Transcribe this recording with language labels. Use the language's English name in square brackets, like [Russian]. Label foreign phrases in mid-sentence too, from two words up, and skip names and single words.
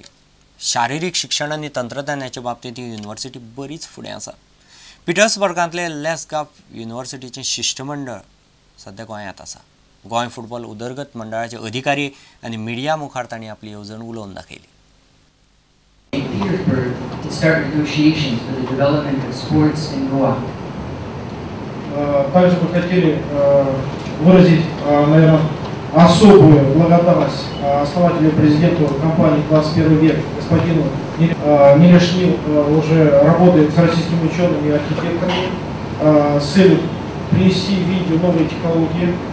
[Konkani] शारिरीक शिक्षण आनी तंत्रज्ञानाच्या बाबतींत ही युनिवर्सिटी बरीच फुडें आसा। पिटर्सबर्गांतले गाफ युनिवर्सिटीचें शिष्टमंडळ सध्या गोंयांत आसा। गोंय फुटबॉल उदरगत मंडळाचे अधिकारी आनी मिडिया मुखार तांणी आपली येवजण उलोवन दाखयली। [Russian] выразить, наверное, особую благодарность основателю, президенту компании «21 век» господину Милешнил, уже работает с российскими учеными и архитекторами с целью принести в Индию новые технологии,